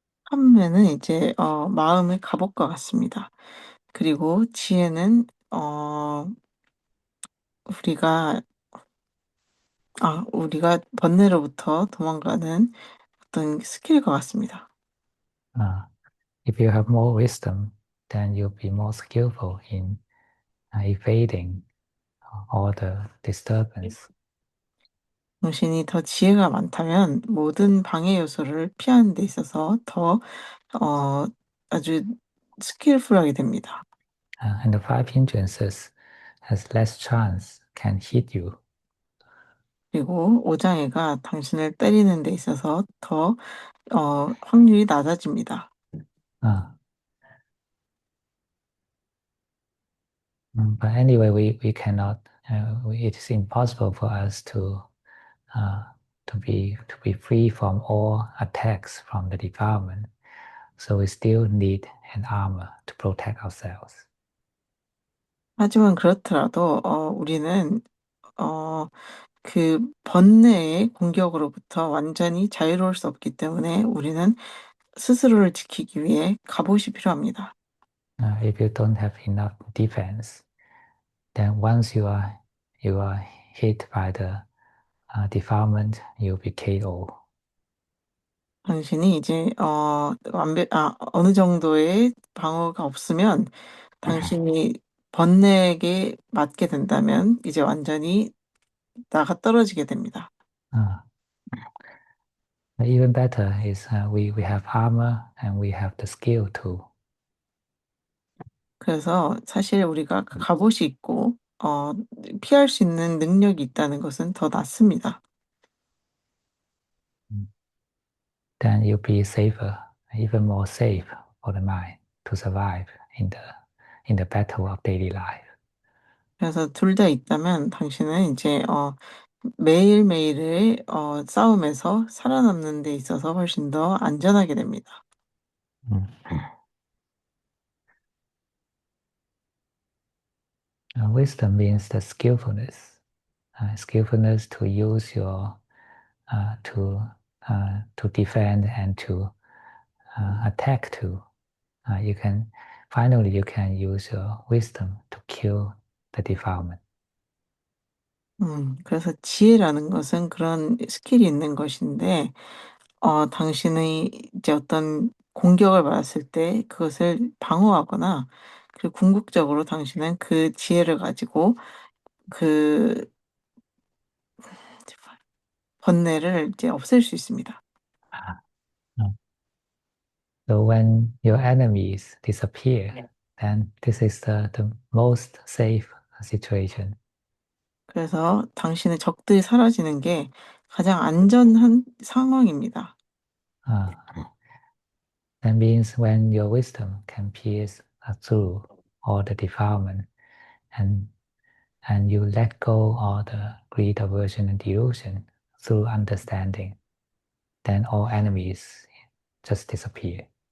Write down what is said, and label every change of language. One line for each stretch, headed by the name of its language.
Korean: 삼매는 이제 마음의 갑옷과 같습니다. 그리고 지혜는 우리가 우리가 번뇌로부터 도망가는 어떤 스킬과 같습니다.
English: If you have more wisdom, then you'll be more skillful in evading all the disturbance.
Korean: 당신이 더 지혜가 많다면 모든 방해 요소를 피하는 데 있어서 더 아주 스킬풀하게 됩니다.
English: And the five hindrances has less chance can hit you.
Korean: 그리고 오장애가 당신을 때리는 데 있어서 더 확률이 낮아집니다.
English: But anyway, we cannot. It is impossible for us to uh, to be free from all attacks from the defilement. So we still need an armor to protect ourselves.
Korean: 하지만 그렇더라도 우리는 어, 그 번뇌의 공격으로부터 완전히 자유로울 수 없기 때문에 우리는 스스로를 지키기 위해 갑옷이 필요합니다.
English: If you don't have enough defense, then once you are hit by the defilement, you'll be KO.
Korean: 당신이 이제 어느 정도의 방어가 없으면 당신이 번뇌에게 맞게 된다면 이제 완전히 나가 떨어지게 됩니다.
English: Uh, Even better is we have armor and we have the skill too.
Korean: 그래서 사실 우리가 그 갑옷이 있고 피할 수 있는 능력이 있다는 것은 더 낫습니다.
English: Then you'll be safer, even more safe for the mind to survive in the battle of daily life.
Korean: 그래서 둘 다 있다면 당신은 이제 매일매일의 싸움에서 살아남는 데 있어서 훨씬 더 안전하게 됩니다. Mm.
English: Wisdom means the skillfulness to use your to defend and to attack too. You can use your wisdom to kill the defilement.
Korean: 그래서 지혜라는 것은 그런 스킬이 있는 것인데 당신의 이제 어떤 공격을 받았을 때 그것을 방어하거나 그리고 궁극적으로 당신은 그 지혜를 가지고 그 번뇌를 이제 없앨 수 있습니다. Mm.
English: So when your enemies disappear, then this is the most safe situation.
Korean: 그래서 당신의 적들이 사라지는 게 가장 안전한 상황입니다.
English: Uh, that means when your wisdom can pierce through all the defilement and you let go of the greed, aversion, and delusion through understanding, then all enemies just disappear.